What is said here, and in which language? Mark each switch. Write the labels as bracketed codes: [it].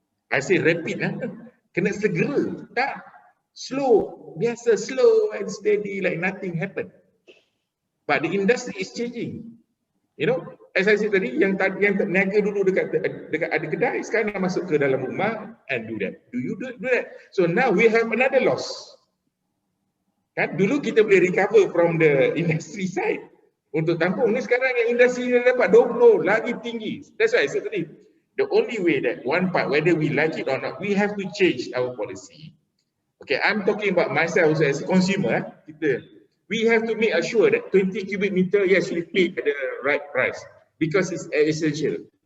[en] I say rapid, [ms] kena segera, [en] tak slow, biasa slow and steady like nothing happened. But the industry is changing. As I said tadi, [ms] yang niaga dulu dekat ada kedai, sekarang nak masuk ke dalam rumah [en] and do that. Do you do that? So now we have another loss. [ms] Kan dulu kita boleh [en] recover from the industry side. [ms] Untuk tampung ni sekarang yang industri ni dapat 20 lagi tinggi. [en] That's why I said tadi, the only way that one part, whether we like it or not, we have to change our policy. Okay, I'm talking about myself also as a consumer. We have to make sure that 20 cubic meter, yes, we pay at the right price because it's essential.